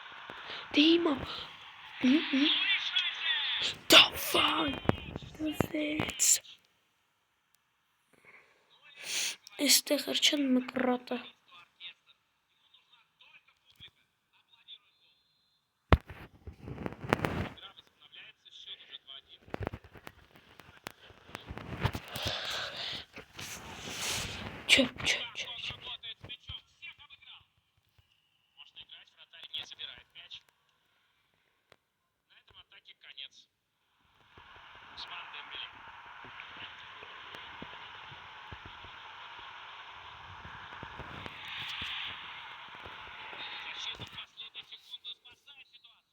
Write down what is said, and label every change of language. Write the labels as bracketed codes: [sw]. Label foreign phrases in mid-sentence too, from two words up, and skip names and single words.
[ru] Дима. Давай. Молодец. [hy] Այստեղ չեն մկրատը։ Չէ։ [ru] Работает с мячом, всех обыграл. Можно играть, вратарь не забирает мяч. На этом атаке конец. Усман Дембеле. Защита в последнюю секунду спасает ситуацию.